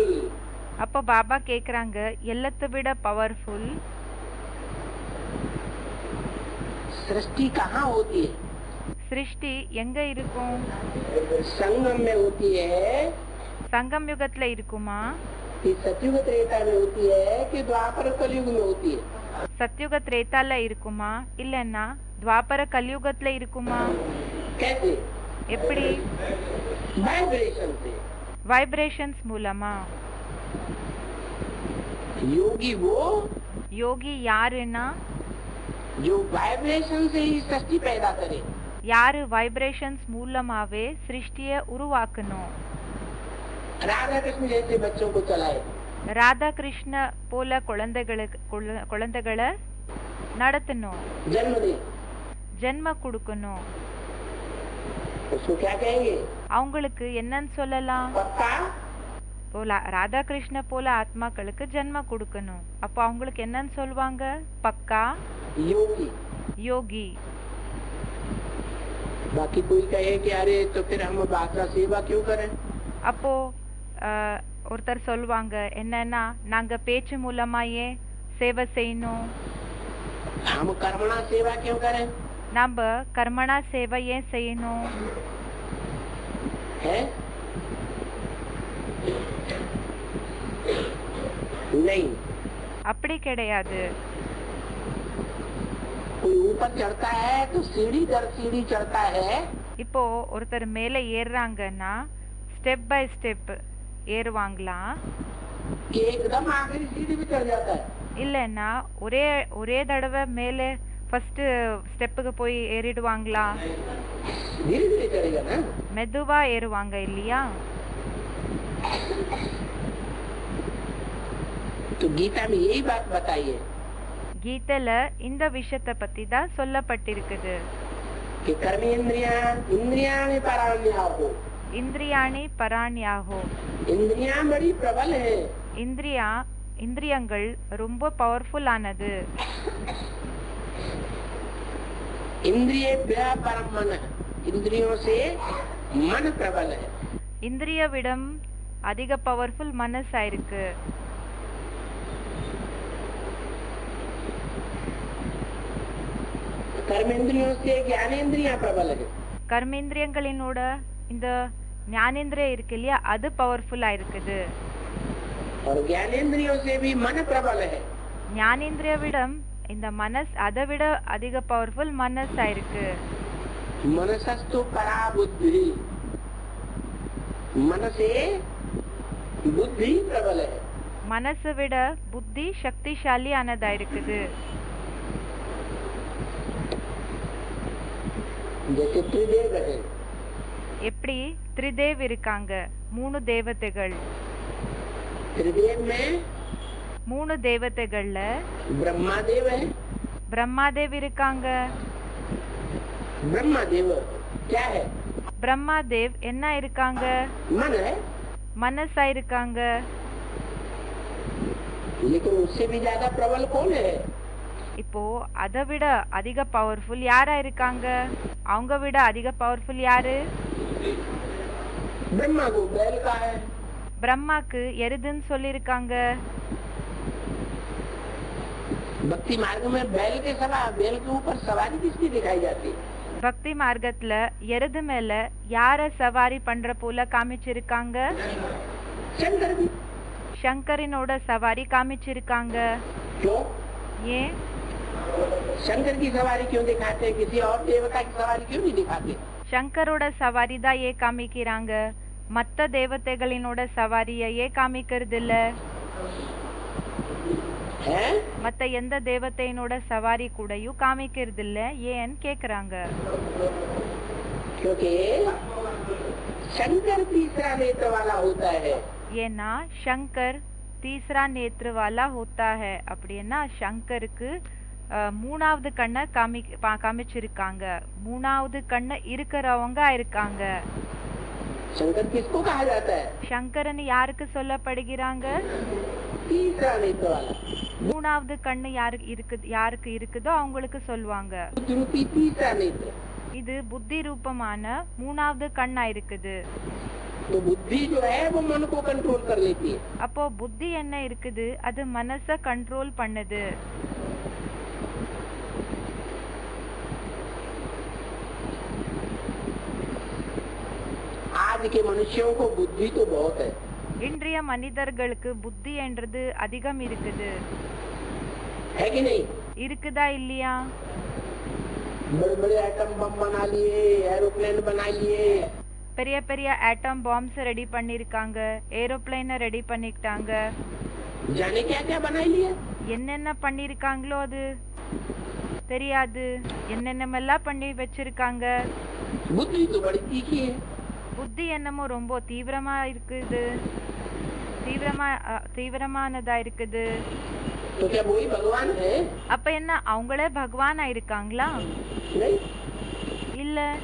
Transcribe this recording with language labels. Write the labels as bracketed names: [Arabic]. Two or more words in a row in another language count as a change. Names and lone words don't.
[Tamil] அப்போ பாபா கேக்குறாங்க, எல்லாத்தை விட பவர்ஃபுல் [Hindi] सृष्टि कहाँ होती है? [Tamil] சிருஷ்டி எங்க இருக்கும்? [Hindi] संगम में होती है [Tamil] சங்கம் யுகத்துல இருக்குமா, [Hindi] कि सतयुग त्रेता में होती है कि द्वापर कलयुग में होती है? [Tamil] சத்யுக திரேதால இருக்குமா இல்லன்னா துவாபர கலியுகத்துல இருக்குமா? [Hindi] कैसे? [Tamil] எப்படி? [Hindi] वाइब्रेशन से। [Tamil] வைப்ரேஷன்ஸ் மூலமா. [Hindi] योगी वो [Tamil] யோகி யாருன்னா [Hindi] जो वाइब्रेशन से ही सृष्टि पैदा करे। [Tamil] யாரு வைப்ரேஷன்ஸ் மூலமாவே சிருஷ்டிய உருவாக்கணும். [Hindi] राधा कृष्ण जैसे बच्चों को चलाए, [Tamil] ராதா கிருஷ்ண போல குழந்தைகளை நடத்தணும், [Hindi] जन्म दे, [Tamil] ஜென்ம கொடுக்கணும். [Hindi] उसको क्या कहेंगे? [Tamil] அவங்களுக்கு என்னன்னு சொல்லலாம்? [Hindi] पक्का [Tamil] போல ராதா கிருஷ்ண போல ஆத்மாக்களுக்கு ஜென்ம கொடுக்கணும். அப்போ அவங்களுக்கு என்னன்னு சொல்லுவாங்க? பக்கா [Hindi] योगी। [Tamil] யோகி. [Hindi] बाकी कोई कहे कि अरे तो फिर हम बादशाह सेवा क्यों करें? [Tamil] அப்போ ஒருத்தர் சொல்லுவாங்க என்னன்னா, நாங்க பேச்சு மூலமாயே சேவை செய்யணும், [Hindi] हम कर्मणा सेवा क्यों करें? [Tamil] நாம கர்மணா சேவை ஏன் செய்யணும்? [Hindi] है नहीं। [Tamil] அப்படி கிடையாது. [Hindi] कोई ऊपर चढ़ता है तो सीढ़ी दर सीढ़ी चढ़ता है। [Tamil] இப்போ ஒருத்தர் மேல ஏறுறாங்கன்னா [English] step by step [Tamil] ஏறுவாங்களா, [Hindi] कि एकदम आखिरी सीढ़ी भी चढ़ जाता है? [Tamil] இல்லன்னா ஒரே ஒரே தடவை மேலே [English] first step [Tamil] போய் ஏறிடுவாங்களா? [Hindi] धीरे धीरे चढ़ेगा ना। [Tamil] மெதுவா ஏறுவாங்க இல்லையா? [Hindi] तो गीता में यही बात बताई है [Tamil] கீதையில இந்த விஷயத்தை பத்தி தான் சொல்லப்பட்டிருக்குது. [Sanskrit] कि कर्मेंद्रिया इंद्रियाणि पराण्याहो। इंद्रियाणि पराण्याहो. [Hindi] इंद्रियां बड़ी प्रबल है। [Tamil] இந்திரியங்கள் ரொம்ப பவர்ஃபுல் ஆனது. [Sanskrit] इंद्रियेभ्यः परम मन, [Hindi] इंद्रियों से मन प्रबल है। [Tamil] இந்திரியவிடம் அதிக பவர்ஃபுல் மனசா இருக்கு. [Hindi] कर्मेंद्रियों से ज्ञानेंद्रियां प्रबल है। [Tamil] கர்மேந்திரியங்களினோட இந்த ஞானேந்திரியம் இருக்கு இல்லையா, அது பவர்ஃபுல்லா இருக்குது. [Hindi] और ज्ञानेंद्रियों से भी मन प्रबल है। [Tamil] ஞானேந்திரியவிடம் இந்த மனஸ் அதை விட அதிக பவர்ஃபுல் மனசா இருக்கு. [Sanskrit] मनसस्तु परा बुद्धि, [Hindi] मन से बुद्धि प्रबल है। [Tamil] மனசை விட புத்தி சக்திசாலியானதா இருக்குது. [Hindi] जैसे त्रिदेव है, [Tamil] எப்படி திரிதேவ் இருக்காங்க, 3 தேவதைகள். [Hindi] त्रिदेव में [Tamil] 3 தேவதைகள்ல [Hindi] ब्रह्मादेव है। [Tamil] பிரம்மாதேவ் இருக்காங்க. [Hindi] ब्रह्मादेव क्या है? [Tamil] பிரம்மாதேவ் என்ன இருக்காங்க? [Hindi] मन है, [Tamil] மனசா இருக்காங்க. [Hindi] लेकिन उससे भी ज्यादा प्रबल कौन है? [Tamil] இப்போ அதை விட அதிக பவர்ஃபுல் யாரா இருக்காங்க? அவங்க விட அதிக பவர்ஃபுல் யாரு? [Hindi] ब्रह्मा को बैल का है। [Tamil] பிரம்மாக்கு எருதுன்னு சொல்லியிருக்காங்க. [Hindi] भक्ति मार्ग में बैल के ऊपर सवारी किसकी दिखाई जाती है? [Tamil] பக்தி மார்க்கத்துல எருது மேல யார சவாரி பண்ற போல காமிச்சிருக்காங்க? [Hindi] शंकर की। [Tamil] சங்கரினோட சவாரி காமிச்சிருக்காங்க. [Hindi] क्यों? [Tamil] ஏன்? [Hindi] शंकर की सवारी क्यों दिखाते हैं? किसी और देवता की सवारी क्यों नहीं दिखाते? [Tamil] சங்கரோட சவாரி தான் ஏன் காமிக்கிறாங்க? மத்த தேவதைகளினோட சவாரிய ஏன் காமிக்கிறது இல்ல? [Hindi] है, [Tamil] மத்த எந்த தேவதையினோட சவாரி கூடயும் காமிக்கிறது இல்ல, ஏன்னு கேக்குறாங்க. [Hindi] क्योंकि शंकर तीसरा नेत्र वाला होता है. ஏன்னா சங்கர் तीसरा नेत्र वाला होता है. [Tamil] அப்படின்னா சங்கருக்கு மூணாவது கண்ணை காமிச்சிருக்காங்க. மூணாவது கண்ணு இருக்கிறவங்க இருக்காங்க. [Hindi] शंकर किसको कहा जाता है? [Tamil] சங்கரன் யாருக்கு சொல்லப்படுகிறாங்க? [Hindi] तीसरा नेत्र वाला. [Tamil] மூணாவது கண்ணு யாருக்கு இருக்குதோ அவங்களுக்கு சொல்லுவாங்க. [Hindi] रूपी तीसरा नेत्र. [Tamil] இது புத்தி ரூபமான மூணாவது கண்ணா இருக்குது. [Hindi] तो बुद्धि जो है वो मन को कंट्रोल कर लेती है. [Tamil] அப்போ புத்தி என்ன இருக்குது? அது மனச கண்ட்ரோல் பண்ணுது. [Hindi] आज के मनुष्यों को बुद्धि तो बहुत है. [Tamil] இன்றைய மனிதர்களுக்கு புத்தி என்றது அதிகம் இருக்குது. [Hindi] है कि नहीं? [Tamil] இருக்குதா இல்லையா? [Hindi] बड़े बड़े [English] atom bomb [Hindi] बना लिए, एरोप्लेन बना लिए. [Tamil] பெரிய பெரிய [English] atom bombs [Tamil] ரெடி பண்ணிருக்காங்க, ஏரோப்ளேனை ரெடி பண்ணிட்டாங்க. [Hindi] जाने क्या क्या बना लिए? [Tamil] என்னென்ன பண்ணிருக்காங்களோ அது தெரியாது. என்னென்னமெல்லாம் பண்ணி வச்சிருக்காங்க. [Hindi] बुद्धि तो बड़ी तीखी है. [Tamil] புத்தி என்னமோ ரொம்ப தீவிரமா இருக்குது, தீவிரமானதா இருக்குது. [Hindi] तो क्या वही भगवान है? [Tamil] அப்ப என்ன அவங்களே பகவானா இருக்காங்களா? [Hindi] नहीं. [Tamil] இல்ல.